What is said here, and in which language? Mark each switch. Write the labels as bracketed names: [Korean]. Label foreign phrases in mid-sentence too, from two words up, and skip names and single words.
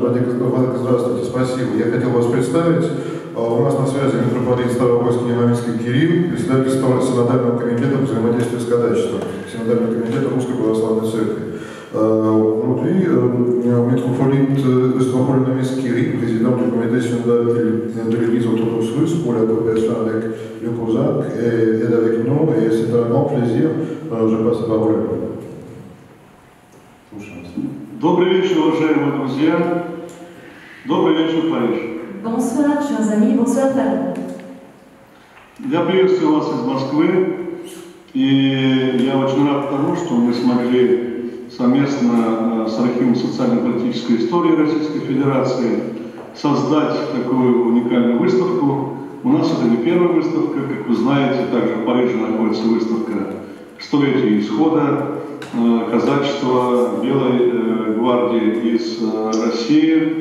[Russian] Владыка, здравствуйте, спасибо. Я хотел вас представить. У нас на связи митрополит Ставропольский Невоминский Кирилл, председатель Синодального комитета по взаимодействию с кадачеством, Синодального комитета Русской Православной Церкви. Внутри митрополит Ставропольский Кирилл, [French] président du comité synodal de l'église orthodoxe russe pour la coopération avec le COSAC, est avec nous et c'est un grand plaisir. Je passe la parole à vous. [Russian] Слушаем. Добрый вечер, уважаемые друзья. Добрый вечер, Париж. [French] Bonsoir, chers amis, bonsoir, Paris. [Russian] Я приветствую вас из Москвы, и я очень рад тому, что мы смогли совместно с Архивом социально-политической истории Российской Федерации создать такую уникальную выставку. У нас это не первая выставка, как вы знаете, также в Париже находится выставка «Столетие исхода казачества Белой гвардии из России».